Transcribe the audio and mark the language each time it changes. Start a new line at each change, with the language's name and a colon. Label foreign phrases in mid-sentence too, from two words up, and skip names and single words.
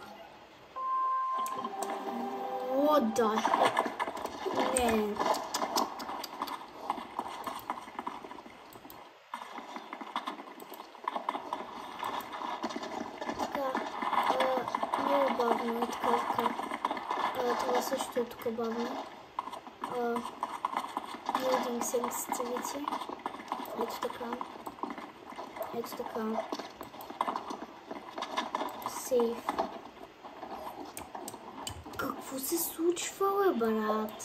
English: What the heck?
Bulgarian: Не. Така, много бавно е така. Това също е тук бавно.
English: loading sensitivity.
Bulgarian: Ето така. Ето така. Save. Какво се случва, бе, брат?